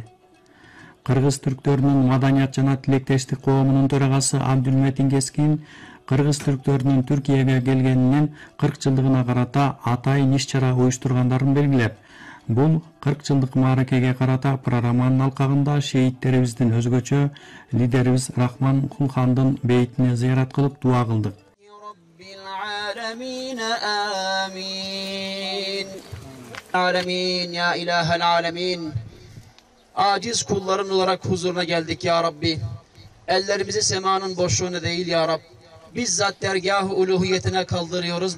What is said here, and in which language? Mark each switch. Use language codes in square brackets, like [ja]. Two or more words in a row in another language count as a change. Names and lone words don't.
[ky] Кыргыз түрктөрүнүн маданият жана тилектештик коомунун төрагасы Абдулметин Кескин кыргыз түрктөрүнүн Түркияга келгенинин 40 жылдыгына карата атайын иш-чара уюштургандарын белгилеп, бул 40 жылдык мааракеге карата программанын алкагында шейттерибиздин өзгөчө лидерибиз Рахман Кулхандын бейтине зыярат кылып дуа кылдык. [tr] Aciz kulların olarak huzuruna geldik ya Rabbi. Ellerimizi semanın boşluğuna değil ya Rabbi. Bizzat dergâh-ı uluhiyetine kaldırıyoruz.